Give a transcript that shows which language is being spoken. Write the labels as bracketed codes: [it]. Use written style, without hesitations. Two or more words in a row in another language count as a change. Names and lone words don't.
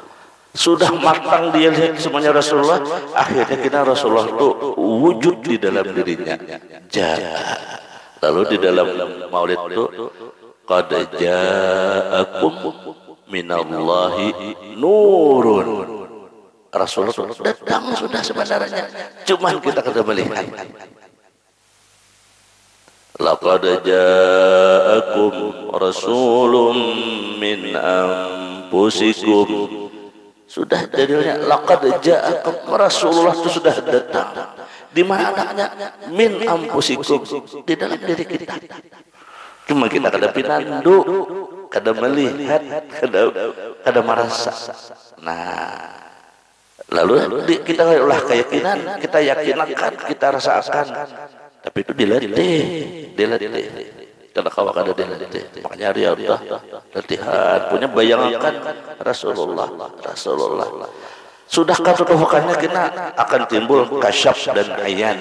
[id] Sudah matang dia lihat semuanya Rasulullah, akhirnya kita Rasulullah itu wujud di dalam dirinya. Lalu di dalam maulid itu [ar] قد جاءكم من الله نور. [bjn] Rasulullah datang sudah sebenarnya, cuman kita kada melihat. [ar] لقد جاءكم رسول من أنفسكم. [id] Sudah dalilnya [ar] لقد جاءكم, [id] Rasulullah itu sudah datang. Di mana adanya? [ar] من أنفسكم, [id] di dalam diri kita. [bjn] Cuma kita kada pinandu, kada melihat, kada merasa. Nah, lalu kita ulah keyakinan, kita yakinkan, kita rasakan. [id] Tapi itu dilatih. Karena kalau ada dilatih, makanya riyadhah, latihan, punya bayangkan Rasulullah. [bjn] Sudah ketutuhannya kita akan timbul kasyaf dan ayan.